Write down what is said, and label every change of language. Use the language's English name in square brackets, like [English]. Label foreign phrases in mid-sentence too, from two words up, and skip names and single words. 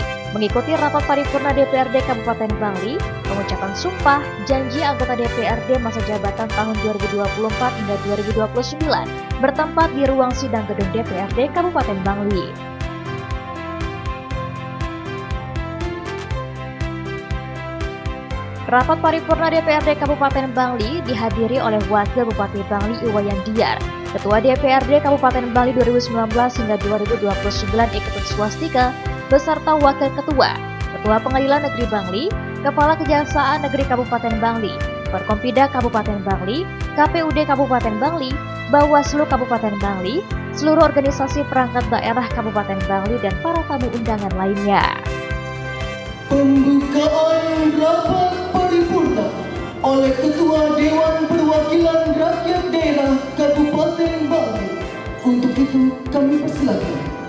[Indonesian] mengikuti rapat paripurna DPRD Kabupaten Bangli, pengucapan sumpah janji anggota DPRD masa jabatan tahun 2024 hingga 2029 bertempat di ruang sidang gedung DPRD Kabupaten Bangli. Rapat paripurna DPRD Kabupaten Bangli dihadiri oleh Wakil Bupati Bangli Iwayan Diyar, Ketua DPRD Kabupaten Bangli 2019 hingga 2029 Iketut Swastika, beserta Wakil Ketua, Ketua Pengadilan Negeri Bangli, Kepala Kejaksaan Negeri Kabupaten Bangli, Forkompida Kabupaten Bangli, KPUD Kabupaten Bangli, Bawaslu Kabupaten Bangli, seluruh organisasi perangkat daerah Kabupaten Bangli, dan para tamu undangan lainnya. Pembukaan rapat paripurna oleh Ketua Dewan Perwakilan Rakyat Daerah Kabupaten Bangli. Untuk itu kami persilakan.